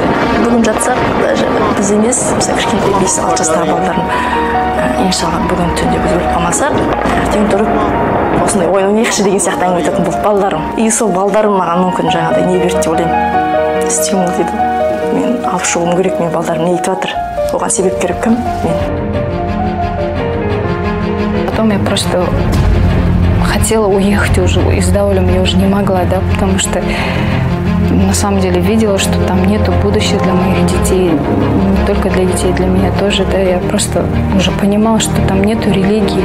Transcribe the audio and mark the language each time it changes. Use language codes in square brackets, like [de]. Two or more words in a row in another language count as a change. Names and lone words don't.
[kk] Бүгін жатсақ, біз емес, мысалы, кішкентай 5-6 жастағы балаларым, иншалла бүгін түнде біз өліп қалмасақ, ертең тұрып, осындай ойын ойнайықшы деген сияқты әңгіме айтатын болды балаларым. И сол балаларым маған мүмкін жаңағыдай не берді деп ойлаймын. Стимул дейді. Мен алып шығуым керек, мен балдарым не айтып жатыр. Оған себепкер кім? Мен. [ru] Потом я просто хотела уехать уже из Даулем, я уже не могла, да, потому что на самом деле видела, что там нету будущего для моих детей, не только для детей, для меня тоже, да, я просто уже понимала, что там нету религии.